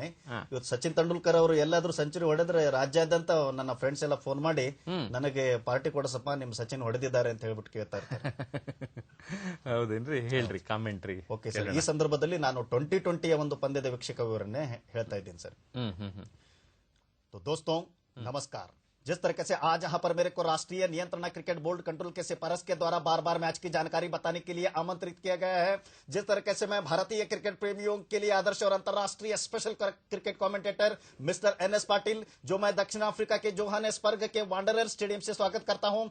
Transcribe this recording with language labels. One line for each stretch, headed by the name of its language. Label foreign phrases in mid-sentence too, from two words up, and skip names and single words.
Kannada: ಇವತ್ತು ಸಚಿನ್ ತೆಂಡೂಲ್ಕರ್ ಅವರು ಎಲ್ಲಾದ್ರೂ ಸೆಂಚುರಿ ಹೊಡೆದ್ರೆ ರಾಜ್ಯಾದ್ಯಂತ ನನ್ನ ಫ್ರೆಂಡ್ಸ್ ಎಲ್ಲ ಫೋನ್ ಮಾಡಿ ನನಗೆ ಪಾರ್ಟಿ ಕೊಡಸಪ್ಪ, ನಿಮ್ ಸಚಿನ್ ಹೊಡೆದಿದ್ದಾರೆ ಅಂತ ಹೇಳ್ಬಿಟ್ಟು ಕೇಳ್ತಾ ಇರ್ತಾರೆ. ಹೌದೇನ್ರಿ? ಹೇಳ್ರಿ ಕಾಮೆಂಟ್ರಿ.
English: okay sir.
Kannada: ಈ ಸಂದರ್ಭದಲ್ಲಿ ನಾನು 2020ಯ ಒಂದು ಪಂದ್ಯದ ವೀಕ್ಷಕ ವಿವರಣೆ ಹೇಳ್ತಾ ಇದ್ದೀನಿ ಸರ್.
Hindi: तो दोस्तों नमस्कार। जिस तरीके से आज यहाँ पर मेरे को राष्ट्रीय नियंत्रण
English: cricket board control
Hindi: के सिफारिश के द्वारा बार बार मैच की जानकारी बताने के लिए आमंत्रित किया गया है, जिस तरीके से मैं भारतीय क्रिकेट प्रेमियों के लिए आदर्श और अंतर्राष्ट्रीय
English: special cricket commentator mister
Hindi: एनएस पाटिल, जो मैं दक्षिण अफ्रीका के जोहानेसबर्ग के वांडरर स्टेडियम से स्वागत करता हूं।